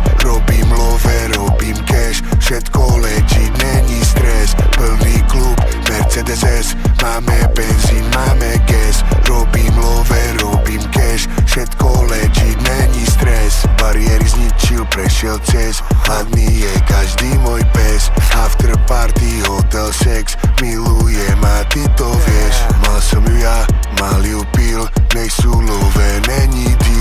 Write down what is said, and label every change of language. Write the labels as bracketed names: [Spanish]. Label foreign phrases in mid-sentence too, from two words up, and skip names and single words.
[Slovak] Robím love, robím cash, všetko legit, není stres. Plný klub, Mercedes S, máme benzín, máme gas. Robím love, robím cash, všetko legit, není stres. Bariéry zničil, prešiel cez, hladný je každý môj pes. [English] After party, hotel, sex, [Slovak] milujem a ty to vieš. Mal som ju ja, mal ju pil, nejsú love, není